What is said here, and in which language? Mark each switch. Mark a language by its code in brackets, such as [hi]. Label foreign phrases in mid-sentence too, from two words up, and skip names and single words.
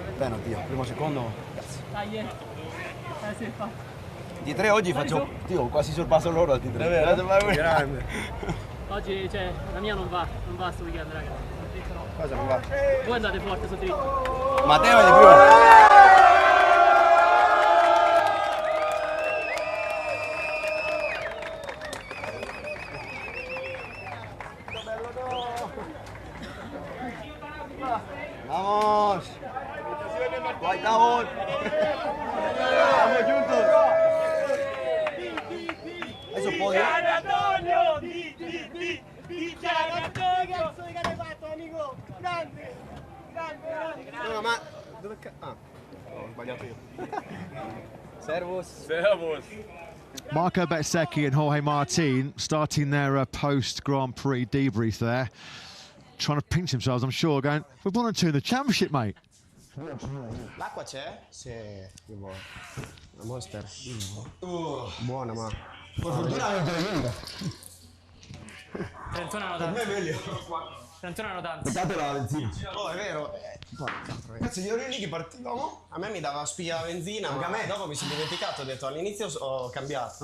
[it] Bene, Dio, primo secondo, Dai, di 3 oggi faccio, quasi sorpasso loro al T3. È vero? Grande. Oggi, cioè, la mia non va sto weekend, raga. Cosa non va? Voi andate forte su dritto. Matteo è di più. [es] Vamos. Guaitamos. Vamos juntos. Eso podio. [it] No, ma dove ho sbagliato io. Servus. [en] Marco Bezzecchi and Jorge Martin starting their post-Grand Prix debrief there. Trying to pinch themselves, I'm sure, going, we're 1 and 2 in the championship, mate. [it] L'acqua c'è? Sì, una Monster. Buona, ma... Trentuna hanno tanti. Peccato la benzina. Oh, è vero. Cazzo, gli ore lì che partivamo, a me mi dava spia benzina, ma a me dopo mi sono dimenticato, ho detto all'inizio ho cambiato.